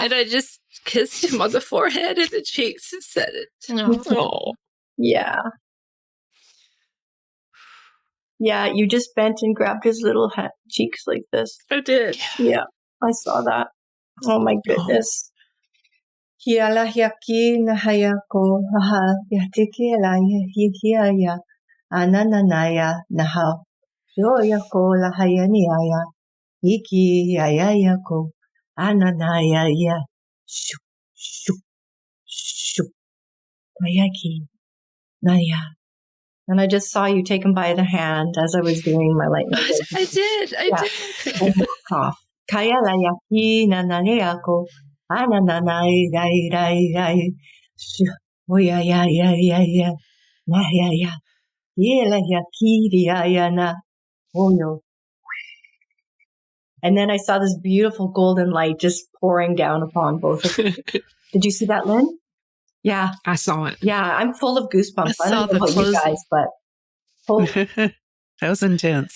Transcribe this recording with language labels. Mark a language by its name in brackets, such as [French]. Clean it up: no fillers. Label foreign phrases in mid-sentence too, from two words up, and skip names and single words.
[English] And I just kissed him on the forehead and the cheeks and said it. Oh. Yeah. Yeah, you just bent and grabbed his little cheeks like this. I did. Yeah, I saw that. Oh my goodness. Hiala hiaki nahayako haha yatiki alaya hikiaya anananaya naha yoyako lahayaniaya hiki yayayako ananaya ya shuk shuk shuk ayaki naya. And I just saw you take him by the hand as I was doing my light meditation. I did. And cough. Kaya la yaki na nanayako. Anananay ray ray ray. Oh ya ya ya ya ya. Na ya ya. Ye la yaki ya ya na. Oh yo. And then I saw this beautiful golden light just pouring down upon both of you. Did you see that, Lynn? Yeah. I saw it. Yeah, I'm full of goosebumps. I I don't saw know the about you closing. guys, but That was intense.